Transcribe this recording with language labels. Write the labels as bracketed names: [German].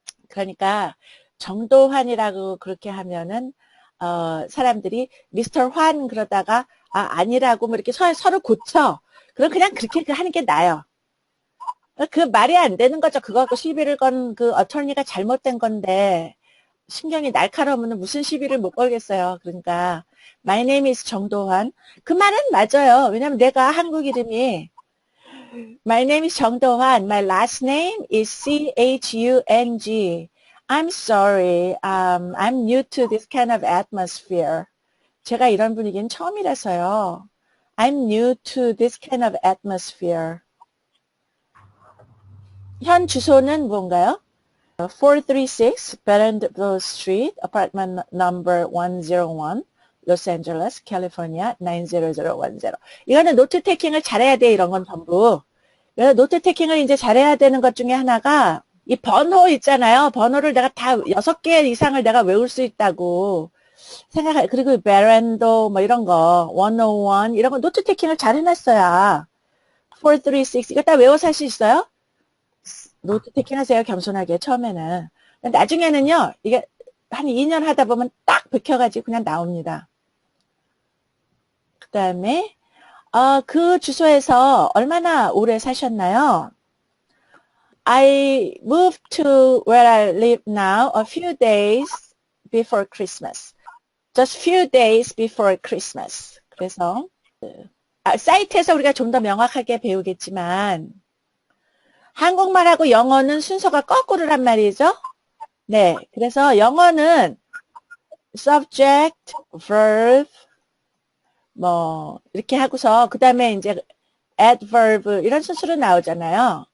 [Korean] 그러니까 정도환이라고 그렇게 하면은 사람들이 미스터 환 그러다가 아니라고 뭐 이렇게 서로 고쳐. 그럼 그냥 그렇게 하는 게 나아요. 그 말이 안 되는 거죠. 그거 갖고 시비를 건 그 어터니가 잘못된 건데 신경이 날카로우면 무슨 시비를 못 걸겠어요. 그러니까 [English] My name is 정도환. [Korean] 그 말은 맞아요. 왜냐면 내가 한국 이름이 [English] My name is [Korean] 정도환. [English] My last name is CHUNG. I'm sorry. I'm new to this kind of atmosphere. [Korean] 제가 이런 분위기는 처음이라서요. [English] I'm new to this kind of atmosphere. [Korean] 현 주소는 뭔가요? [English] 436 Bentonville Street, apartment number 101, Los Angeles, California, 90010. [Korean] 이거는 노트 테이킹을 잘해야 돼, 이런 건 전부. 그래서 노트 테이킹을 이제 잘해야 되는 것 중에 하나가 이 번호 있잖아요. 번호를 내가 다 6개 이상을 내가 외울 수 있다고 생각해. 그리고 베란도 뭐 이런 거, 101 이런 거 노트 테이킹을 잘 해놨어야 436 이거 다 외워서 할 수 있어요? 노트 테이킹 하세요. 겸손하게 처음에는. 나중에는요. 이게 한 2년 하다 보면 딱 bek혀가지고 그냥 나옵니다. 그 다음에 그 주소에서 얼마나 오래 사셨나요? [English] I moved to where I live now a few days before Christmas. Just few days before Christmas. [Korean] 그래서 사이트에서 우리가 좀 더 명확하게 배우겠지만 한국말하고 영어는 순서가 거꾸로란 말이죠. 네, 그래서 영어는 subject, verb, 뭐 이렇게 하고서 그 다음에 이제 adverb 이런 순서로 나오잖아요.